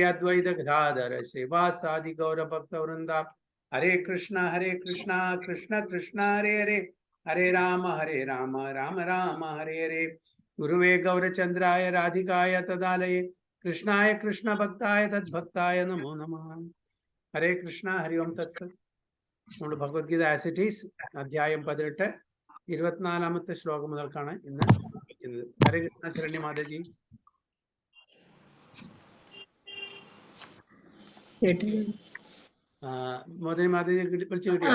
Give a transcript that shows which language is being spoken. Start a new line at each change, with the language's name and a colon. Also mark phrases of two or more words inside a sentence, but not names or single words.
Sanskrit: अद्वैत गदाधर श्री वासादि गौर भक्त वृन्द हरे कृष्ण कृष्ण कृष्ण हरे हरे हरे राम राम राम हरे हरे गुरवे गौर चन्द्राय राधिकायै तदालये कृष्णाय कृष्ण भक्ताय तद् भक्ताय नमो नमः हरे कृष्ण हरि ॐ तत् सत्
Malayalam: നമ്മുടെ ഭഗവത്ഗീത ആസ് ഇറ്റ് ഈസ് അധ്യായം 18 24ാമത്തെ ശ്ലോകം മുതൽക്കാണ് ഇന്ന് പഠിക്കുന്നത്. ഹരേ കൃഷ്ണ. ശരണ്യ മാതാജി. മോദിനി മാതാജി വിളിച്ചു കിട്ടിയോ?